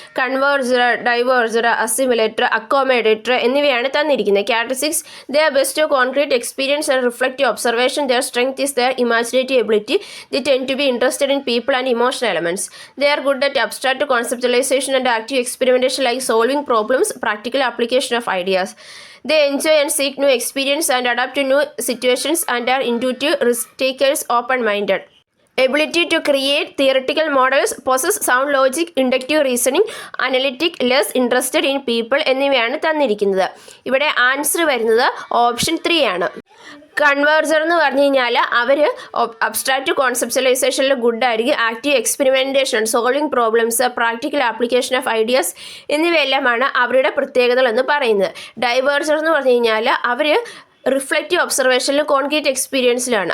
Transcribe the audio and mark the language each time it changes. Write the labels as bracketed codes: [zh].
[ml] കൺവേർജർ, ഡൈവേർജർ, അസിമുലേറ്റർ, അക്കോമഡേറ്റർ എന്നിവയാണ് തന്നിരിക്കുന്നത്. [en] Characteristics, their best concrete experience and reflective observation. Their strength is their imaginative ability. They tend to be interested in people and emotional elements. They are good at abstract conceptualisation and active experimentation like solving problems, practical application of ideas. They enjoy and seek new experience and adapt to new situations and are intuitive, risk-takers, open-minded. Ability to create theoretical models, possess sound logic, inductive reasoning, analytic, less interested in people [ml] എന്നിവയാണ് തന്നിരിക്കുന്നത്. ഇവിടെ answer വരുന്നത് option 3 ആണ്. കൺവേർജർ എന്ന് പറഞ്ഞു കഴിഞ്ഞാൽ അവർ abstract കോൺസെപ്റ്റലൈസേഷനിൽ ഗുഡായിരിക്കും. Active experimentation, solving problems, practical application of ideas എന്നിവയെല്ലാമാണ് അവരുടെ പ്രത്യേകതകൾ എന്ന് പറയുന്നത്. ഡൈവേർജർ എന്ന് പറഞ്ഞു കഴിഞ്ഞാൽ അവർ റിഫ്ലക്റ്റീവ് ഒബ്സർവേഷനിലും കോൺക്രീറ്റ് എക്സ്പീരിയൻസിലാണ്.